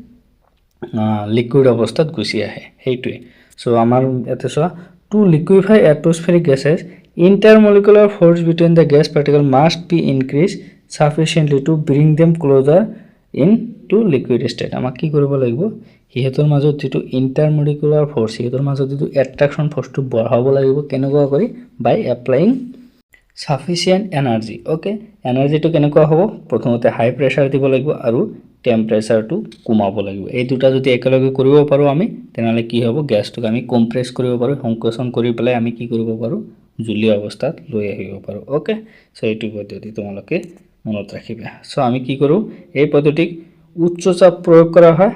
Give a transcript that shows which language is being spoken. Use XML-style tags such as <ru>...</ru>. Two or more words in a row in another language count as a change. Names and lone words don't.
<as>লিকুইড অৱস্থাত গুছি আহে হেতুই সো আমাৰ এতে</as> <en>so to liquefy atmospheric gases intermolecular force between the gas particle must be increased sufficiently to bring them closer into liquid state</en> <as>আমাক কি কৰিব লাগিব হেতৰ মাজত যেটো</as> <en>intermolecular force</en> <as>হেতৰ মাজত যেটো</as> <en>attraction force</en> <as>টো বঢ়াব লাগিব কেনেকুৱা কৰি</as> <en>by applying sufficient energy okay energy to</en> <as>কেনেকুৱা হ'ব প্ৰথমতে</as> <en>high pressure</en> <as>দিব লাগিব আৰু টেম্পারেচাৰটো কমাব লাগিব এই দুটা যদি একেলগে কৰিব পাৰো আমি তেনালে কি হ'ব গ্যাসটোক আমি কম্প্ৰেস কৰিব পাৰো সংকোচন কৰি পেলাই আমি কি কৰিব পাৰো জলীয় অৱস্থাত লৈ আহিব পাৰো ওকে সো এইটো পদ্ধতি তোমালোকে মনত ৰাখিবা সো আমি কি কৰো এই পদ্ধতিক উচ্চ চাপ প্ৰয়োগ কৰা হয়</as>